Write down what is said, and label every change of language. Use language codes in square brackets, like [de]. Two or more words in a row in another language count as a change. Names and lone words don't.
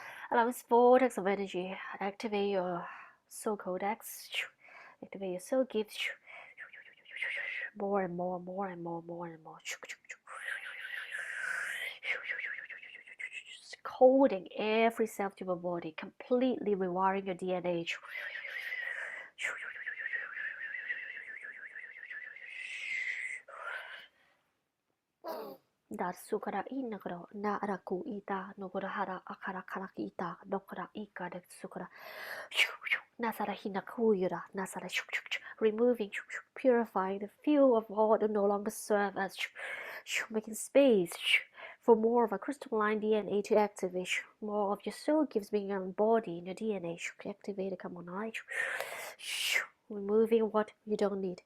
[en] Allow this vortex of energy. Activate your soul codex. Activate your soul gifts. More and more, more and more, more and more. Coding every cell to your body, completely rewiring your DNA. Dar sukara inagro na araku ita nogorahara akara karaki ita nokara ika de sukara nasara hinakuyura nasara removing purifying the field of all that no longer serve as making space for more of a crystalline DNA to activate more of your soul gives being embodied in your DNA activate come on removing what you don't need.